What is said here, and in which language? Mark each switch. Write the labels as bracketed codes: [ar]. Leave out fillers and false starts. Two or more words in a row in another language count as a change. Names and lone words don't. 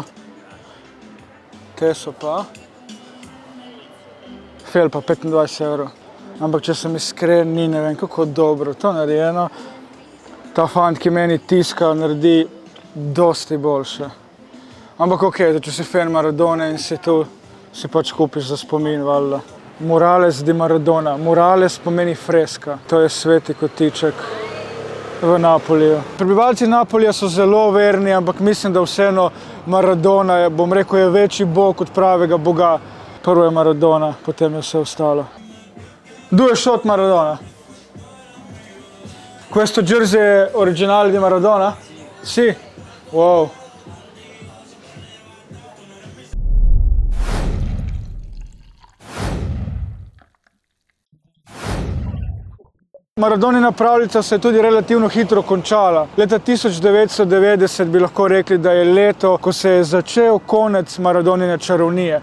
[sl] Te so pa. Fel pa 25 evrov. Ampak če sem iskren, ni ne vem kako dobro to narejeno. Ta fant, ki meni tiska, naredi dosti boljše. Ampak okej, če si fan Maradone in si tu, si pač kupiš za spomin, valjda. [it] Murales di Maradona. [sl] Murales pomeni freska. To je sveti kotiček v Napoliju. Prebivalci Napolija so zelo verni, ampak mislim, da vseeno Maradona je, bom rekel, je večji bog od pravega boga. Prvo je Maradona, potem je vse ostalo. [it] Due shot Maradona. Questo jersey è originale di Maradona? Sì. Wow. [sl] Maradonina pravljica se je tudi relativno hitro končala. Leta 1990 bi lahko rekli, da je leto, ko se je začel konec Maradonine čarovnije.